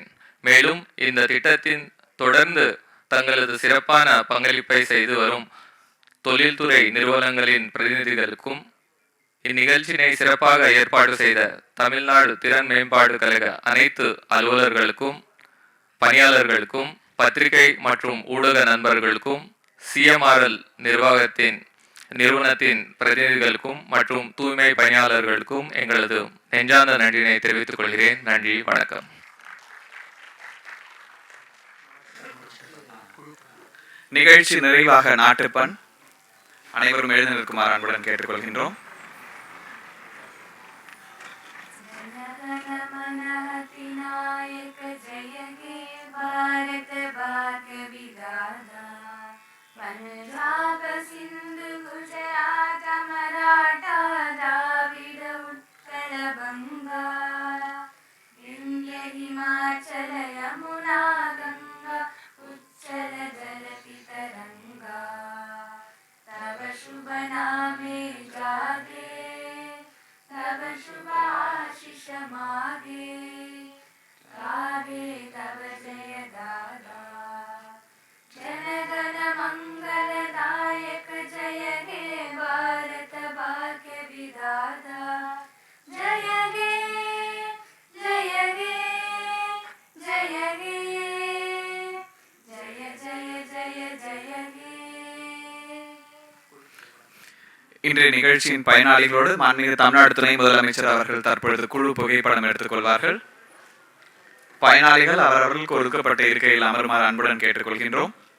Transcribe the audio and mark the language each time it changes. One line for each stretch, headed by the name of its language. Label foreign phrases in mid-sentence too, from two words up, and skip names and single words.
Tamil: மேலும் இந்த திட்டத்தின் தொடர்ந்து தங்களது சிறப்பான பங்களிப்பை செய்து வரும் தொழில்துறை நிறுவனங்களின் பிரதிநிதிகளுக்கும் இந்நிகழ்ச்சியினை சிறப்பாக ஏற்பாடு செய்த தமிழ்நாடு திறன் மேம்பாடு கழக அனைத்து அலுவலர்களுக்கும், பணியாளர்களுக்கும், பத்திரிகை மற்றும் ஊடக நண்பர்களுக்கும், CMRL நிறுவனத்தின் பிரதிநிதிகளுக்கும் மற்றும் தூய்மை பணியாளர்களுக்கும் எங்களது நெஞ்சார்ந்த நன்றியினை தெரிவித்துக் கொள்கிறேன். நன்றி, வணக்கம். நிகழ்ச்சி நிறைவாக நாட்டுப்பண் அனைவரும் எழுந்து நிற்குமாறு அன்புடன் கேட்டுக்கொள்கின்றோம்.
Bangla: पंजाब सिंध गुजरात मराठा द्राविड उत्कल বঙ্গ বিন্ধ্য হিমাচল যমুনা গঙ্গা উচ্ছল জলধি তরঙ্গ তব শুভ নামে জাগে তব শুভ আশিস মাগে গাহে তব জয় গাথা জনগণ মঙ্গলদায়ক জয় হে ভারত ভাগ্য বিধাতা জয় হে জয় হে জয় হে জয় জয় জয় জয় হে.
Tamil: இன்றைய நிகழ்ச்சியின் பயனாளிகளோடு மாண்புமிகு தமிழ்நாடு துணை முதலமைச்சர் அவர்கள் தற்பொழுது குழு புகைப்படம் எடுத்துக் கொள்வார்கள். பயனாளிகள் அவரவர்களுக்கு ஒதுக்கப்பட்ட இருக்கையில் அமருமாறு அன்புடன் கேட்டுக்கொள்கின்றோம்.